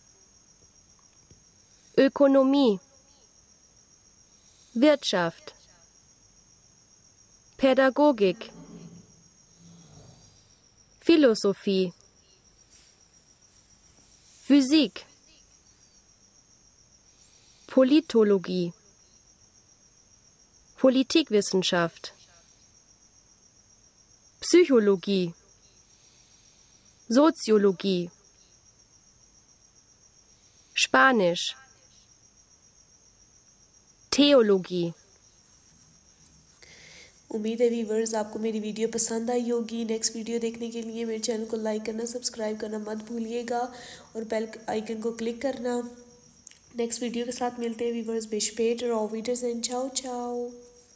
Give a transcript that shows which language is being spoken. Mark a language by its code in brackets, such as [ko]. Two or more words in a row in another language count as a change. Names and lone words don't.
[de] Ökonomie, Wirtschaft, Pädagogik, Philosophie, Physik, Politologie, Politikwissenschaft, Psychologie, Soziologie, Spanisch, Theologie. [hi] उम्मीद है वीवर्स आपको मेरी वीडियो पसंद आई होगी। [en] next video [hi] देखने के लिए मेरे चैनल को लाइक करना, सब्सक्राइब करना मत भूलिएगा और [en] bell icon [hi] को क्लिक करना। [en] next video [hi] के साथ मिलते हैं वीवर्स। बिश पेट और ऑफ वीडियोस एंड चाओ चाओ।